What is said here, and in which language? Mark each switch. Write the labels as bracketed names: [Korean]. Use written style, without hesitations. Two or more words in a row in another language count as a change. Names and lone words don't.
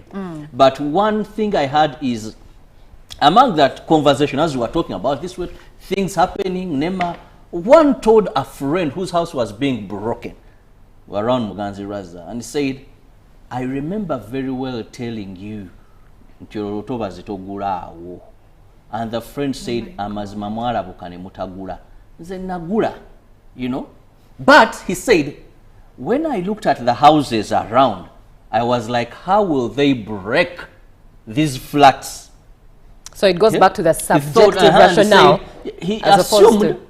[English] But one thing I had is, among that conversation, as we were talking about this, with things happening, NEMA, one told a friend whose house was being broken around Muganzi Raza, and he said, I remember very well telling you, and the friend said, [Ganda] amazima mwalabukane mutagula. [English] He said, nagula, you know. But he said, when I looked at the houses around, I was like, how will they break these flats? So it goes back to the He thought, subjective rationale. He as opposed assumed, to-